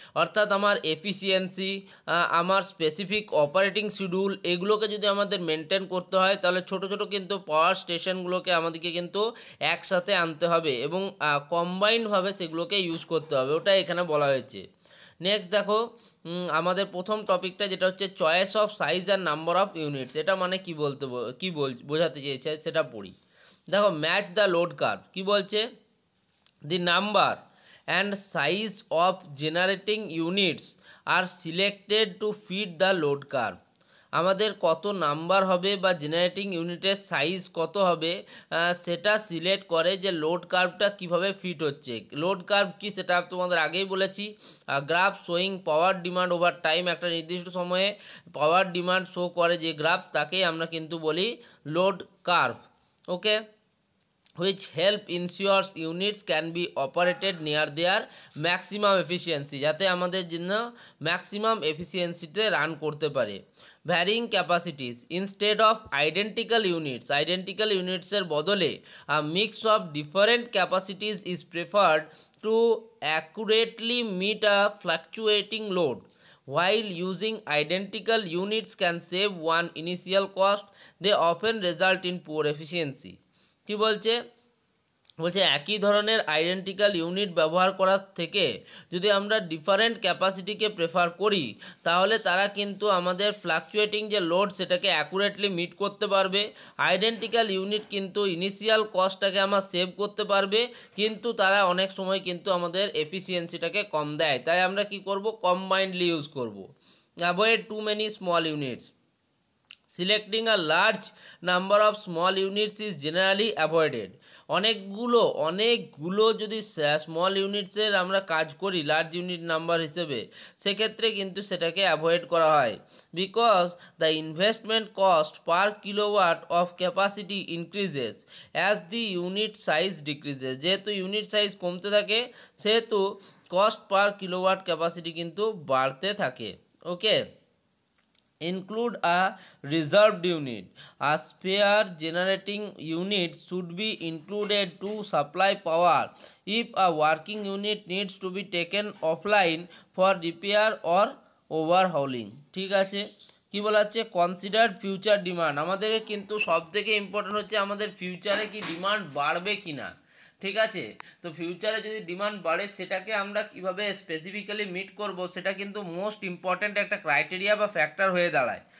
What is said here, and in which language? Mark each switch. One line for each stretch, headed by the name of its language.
Bangla: অর্থাৎ আমার এফিসিয়েন্সি, আমার স্পেসিফিক অপারেটিং শিডিউল, এগুলোকে যদি আমাদের মেনটেন করতে হয়, তাহলে ছোট ছোট কিন্তু পাওয়ার স্টেশনগুলোকে আমাদেরকে কিন্তু একসাথে আনতে হবে এবং কম্বাইন্ডভাবে সেগুলোকে ইউজ করতে হবে, ওটা এখানে বলা হয়েছে। নেক্সট দেখো, আমাদের প্রথম টপিকটা যেটা হচ্ছে choice of size and number of units, এটা মানে কি বোঝাতে চেয়েছে সেটা পড়ি। দেখো, ম্যাচ দ্য লোড কার্ভ কি বলছে,
English: the number and size of generating units are selected to fit the load curve।
Bangla: আমাদের কত নাম্বার হবে বা জেনারেটিং ইউনিটের সাইজ কত হবে সেটা সিলেক্ট করে যে লোড কার্ভটা কিভাবে ফিট হচ্ছে। লোড কার্ভ কি সেটা তোমাদের আগেই বলেছি, গ্রাফ শোয়িং পাওয়ার ডিমান্ড ওভার টাইম, একটা নির্দিষ্ট সময়ে পাওয়ার ডিমান্ড শো করে যে গ্রাফ, তাকেই আমরা কিন্তু বলি load curve.
English: okay, which help ensures units can be operated near their maximum efficiency,
Bangla: যাতে আমাদের জন্য ম্যাক্সিমাম এফিসিয়েন্সিতে রান করতে পারে।
English: Varying capacities instead of identical ইউনিটসের বদলে mix of different capacities is preferred to accurately meet a fluctuating load. While using identical units can save one initial cost, they often result in poor efficiency।
Bangla: কি বলছে একই ধরনের identical unit ব্যবহার করার থেকে যদি আমরা ডিফারেন্ট ক্যাপাসিটিকে প্রেফার করি, তাহলে তারা কিন্তু আমাদের ফ্লাকচুয়েটিং যে লোড সেটাকে অ্যাকুরেটলি মিট করতে পারবে। আইডেন্টিক্যাল ইউনিট কিন্তু ইনিশিয়াল কস্টটাকে আমার সেভ করতে পারবে, কিন্তু তারা অনেক সময় কিন্তু আমাদের এফিসিয়েন্সিটাকে কম দেয়। তাই আমরা কি করব, কম্বাইন্ডলি ইউজ করব।
English: Avoid too many small units, selecting a large number of small units is generally avoided.
Bangla: অনেকগুলো যদি স্মল ইউনিটসের আমরা কাজ করি লার্জ ইউনিট নাম্বার হিসেবে, সেক্ষেত্রে কিন্তু সেটাকে অ্যাভয়েড করা হয়।
English: Because the investment cost per kilowatt of capacity increases as the unit size decreases.
Bangla: যেহেতু ইউনিট সাইজ কমতে থাকে, সেহেতু কস্ট পার কিলোওয়াট ক্যাপাসিটি কিন্তু বাড়তে থাকে।
English: Okay, include a reserved unit. A spare generating unit should be included to supply power if a working unit needs to be taken offline for repair or overhauling।
Bangla: ঠিক আছে, কি বলা হচ্ছে, consider future demand. আমাদের কিন্তু সব থেকে ইম্পর্টেন্ট হচ্ছে আমাদের ফিউচারে কি ডিমান্ড বাড়বে কি না। ঠিক আছে, তো ফিউচারে যদি ডিমান্ড বাড়ে সেটাকে আমরা কিভাবে স্পেসিফিক্যালি মিট করব, সেটা কিন্তু মোস্ট ইম্পর্ট্যান্ট একটা ক্রাইটেরিয়া বা ফ্যাক্টর হয়ে দাঁড়ায়।